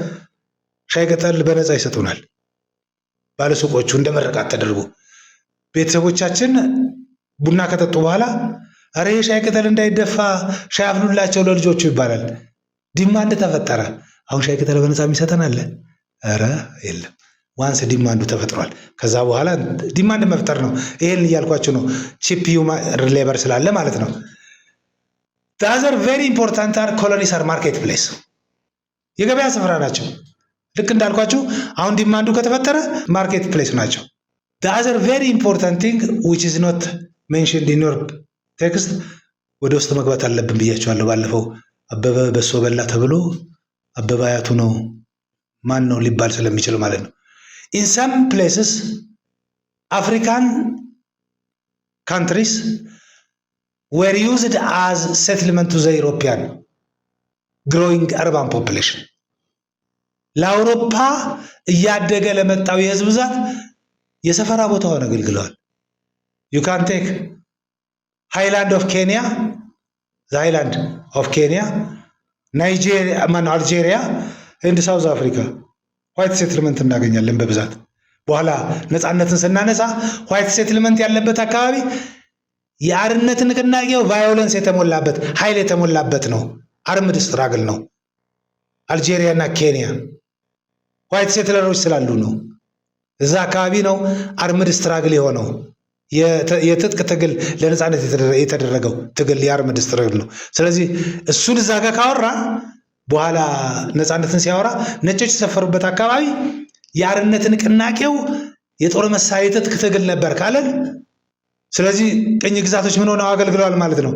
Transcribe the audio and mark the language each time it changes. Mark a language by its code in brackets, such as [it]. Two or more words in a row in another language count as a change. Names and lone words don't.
[am] ሻይ ቅጠል በነፃ ይሰጡናል ባለሱቆቹ እንደመረቃት ተደርጎ። ቤተሰቦቻችን ቡና ከጠጡ በኋላ አረ ሻይ ቅጠል እንዳይደፋ ሻይ አፍሉላቸው ለልጆቹ ይባላል። ዲማንድ ተፈጠረ። አሁን ሻይ ቅጠል በነፃ የሚሰጠን አለ? አረ የለም። ዋንስ ዲማንዱ ተፈጥሯል። ከዛ በኋላ ዲማንድ መፍጠር ነው። ይሄን እያልኳቸው ነው። [en] cheap labour [am] ስላለ ማለት ነው። [en] the other very important are colonies are market place [am] የገበያ ስፍራ ናቸው። ልክ እንዳልኳችሁ አሁን ዲማንዱ ከተፈጠረ [en] market place [am] ናቸው። [en] the other very important thing which is not mentioned in your text [am] ወደ ውስጥ መግባት አለብን ብያቸዋለሁ ባለፈው። አበበ በሶ በላ ተብሎ አበበ አያቱ ነው ማን ነው ሊባል ስለሚችል ማለት ነው። [en] in some places African countries were used as settlement to the European growing urban population [am] ለአውሮፓ እያደገ ለመጣው የህዝብ ብዛት የሰፈራ ቦታ ሆነ አገልግለዋል። [en] you can take highland of Kenya, the highland of Kenya, Nigeria, Algeria and South Africa white settlement [am] እናገኛለን በብዛት። በኋላ ነፃነትን ስናነሳ [en] white settlement [am] ያለበት አካባቢ የአርነት ንቅናቄው ቫዮለንስ የተሞላበት ኃይል የተሞላበት ነው። [en] armed struggle [am] ነው። አልጄሪያ እና ኬንያ [en] white settlers [am] ስላሉ ነው። እዛ አካባቢ ነው [en] armed struggle [am] የሆነው። የትጥቅ ትግል ለነፃነት የተደረገው ትግል [en] armed struggle [am] ነው። ስለዚህ እሱን እዛ ጋር ካወራ በኋላ ነፃነትን ሲያወራ ነጮች የተሰፈሩበት አካባቢ የአርነት ንቅናቄው የጦር መሳሪያ ትጥቅ ትግል ነበር ካለን፣ ስለዚህ ቅኝ ግዛቶች ምን ሆነው አገልግለዋል ማለት ነው?